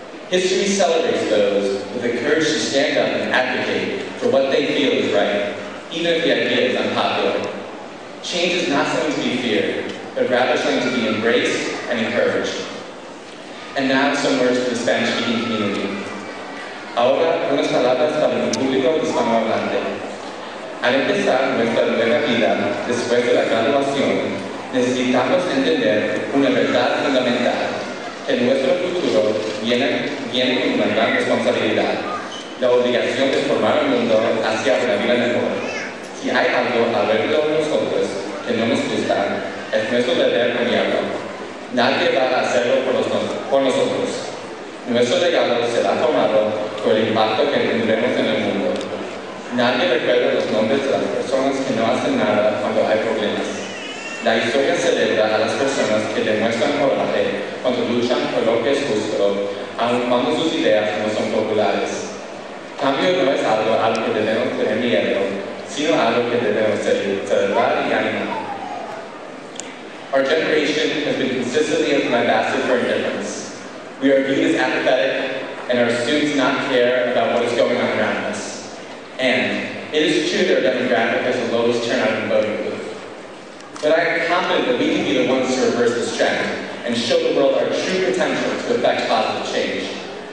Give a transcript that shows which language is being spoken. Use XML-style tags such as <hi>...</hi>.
<en>History celebrates those with the courage to stand up and advocate for what they feel is right, even if the idea is unpopular. Change is not something to be feared, but rather something to be embraced and encouraged. And now some words for the Spanish-speaking community.</en> <es>Ahora, unas palabras para el público hispanohablante. Al empezar nuestra nueva vida después de la graduación, necesitamos entender una verdad fundamental, que nuestro futuro viene con una gran responsabilidad, la obligación de formar el mundo hacia una vida mejor. Si hay algo alrededor de nosotros que no nos gusta, es nuestro deber cambiarlo. Nadie va a hacerlo por nosotros. Nuestro legado será formado por el impacto que tendremos en el mundo. Nadie recuerda los nombres de las personas que no hacen nada cuando hay problemas. La historia celebra a las personas que demuestran coraje cuando luchan por lo que es justo, aun cuando sus ideas no son populares. Cambio no es algo al que debemos tener miedo, sino algo que debemos celebrar y animar.</es> <en>Our generation has been consistently lambasted for indifference. We are viewed as apathetic, and our students not care about what is going on around us. And it is true that our demographic has the lowest turnout in the voting booth. But I am confident that we can be the ones to reverse this trend and show the world our true potential to effect positive change.</en>